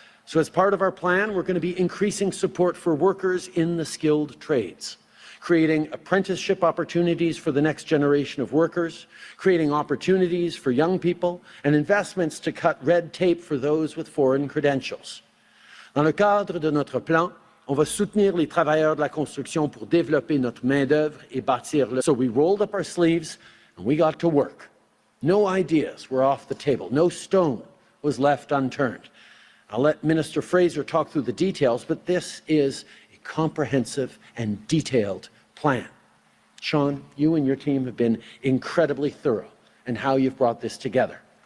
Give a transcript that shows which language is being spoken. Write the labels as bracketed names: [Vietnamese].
[English] So as part of our plan, we're going to be increasing support for workers in the skilled trades, creating apprenticeship opportunities for the next generation of workers, creating opportunities for young people, and investments to cut red tape for those with foreign credentials. [French] Dans le cadre de notre plan, on va soutenir les travailleurs de la construction pour développer notre main-d'œuvre et bâtir le... [English] So we rolled up our sleeves and we got to work. No ideas were off the table. No stone was left unturned. I'll let Minister Fraser talk through the details, but this is a comprehensive and detailed plan. Sean, you and your team have been incredibly thorough in how you've brought this together.